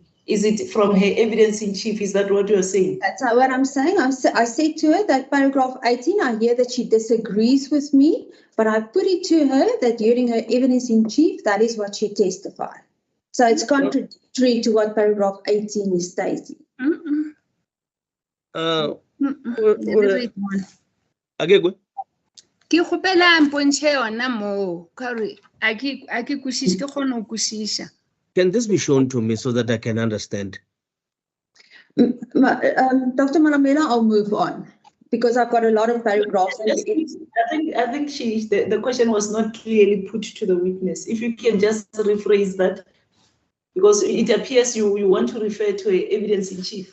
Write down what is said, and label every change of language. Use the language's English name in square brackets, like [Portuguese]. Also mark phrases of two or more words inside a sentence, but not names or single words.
[English] Is it from her evidence in chief? Is that what you're saying? That's not what I'm saying. I said to her that paragraph 18, I hear that she disagrees with me, but I put it to her that during her evidence in chief, that is what she testified. So it's contradictory to what paragraph 18 is stating. [Northern Sotho] Ke kgopela mpontšhe yona moo kare a ke kwešiše ke kgone go kwešiša. [English] Can this be shown to me so that I can understand? Dr. Malamela, I'll move on because I've got a lot of paragraphs. I think the question was not clearly put to the witness. If you can just rephrase that, because it appears you want to refer to evidence in chief.